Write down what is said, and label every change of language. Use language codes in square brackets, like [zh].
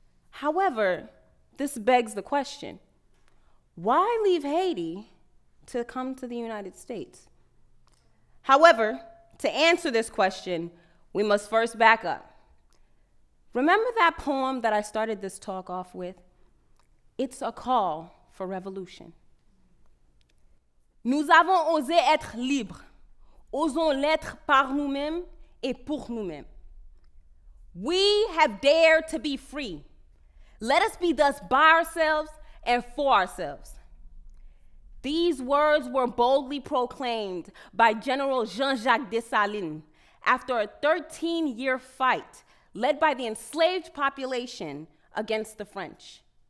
[en] However, this begs the question, why leave Haiti to come to the United States? However, to answer this question, we must first back up. Remember that poem that I started this talk off with? It's a call for revolution. [fr] Nous avons osé être libres. Osons l'être par nous-mêmes et pour nous-mêmes. [en] We have dared to be free. Let us be thus by ourselves and for ourselves. These words were boldly proclaimed by General Jean-Jacques Dessalines after a 13-year fight led by the enslaved population against the French.